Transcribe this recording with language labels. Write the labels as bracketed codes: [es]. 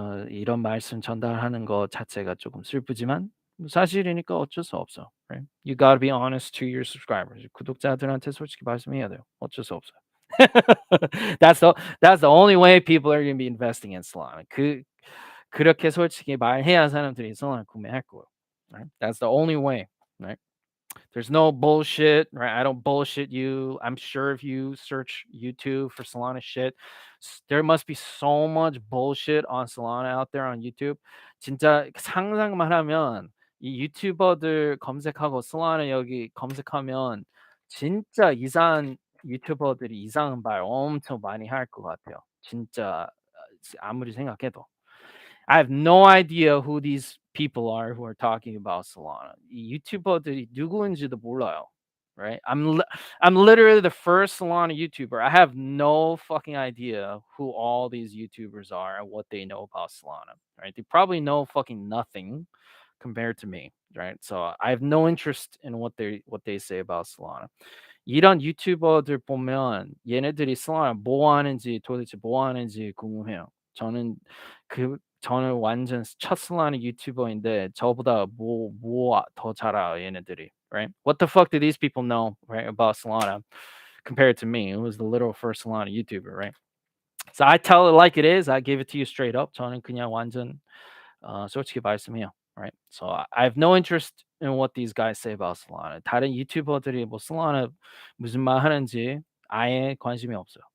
[ko] 이런 말씀 전달하는 거 자체가 조금 슬프지만 사실이니까 어쩔 수 없어. [en] Right? You gotta be honest to your subscribers. [ko] 구독자들한테 솔직히 말씀해야 돼요. 어쩔 수 없어요. [en] That's the only way people are gonna be investing in Solana. [ko] 그렇게 솔직히 말해야 사람들이 Solana 구매할 거예요. [en] Right? That's the only way. Right? There's no bullshit, right? I don't bullshit you. I'm sure if you search YouTube for Solana shit, there must be so much bullshit on Solana out there on YouTube. [ko] 진짜 상상만 하면 이 유튜버들 검색하고 Solana 여기 검색하면 진짜 이상한 유튜버들이 이상한 말 엄청 많이 할 것 같아요. 진짜 아무리 생각해도. [en] I have no idea who these people are who are talking about Solana. [ko] 이 유튜버들이 누구인지도 몰라요. [en] Right? I'm literally the first Solana YouTuber. I have no fucking idea who all these YouTubers are and what they know about Solana. Right? They probably know fucking nothing compared to me. Right? So I have no interest in what they say about Solana. [ko] 이런 유튜버들 보면 얘네들이 솔라나 뭐 하는지 도대체 뭐 하는지 궁금해요. 저는 완전 첫 솔라나 유튜버인데 저보다 더 잘 알아요 얘네들이. [en] Right? What the fuck do these people know, right, about Solana compared to me, who was the literal first Solana YouTuber, right? So I tell it like it is. I give it to you straight up. [ko] 저는 그냥 완전 솔직히 말씀해요. [en] Right? So I have no interest in what these guys say about Solana. [ko] 다른 유튜버들이 뭐 Solana 무슨 말 하는지 아예 관심이 없어요.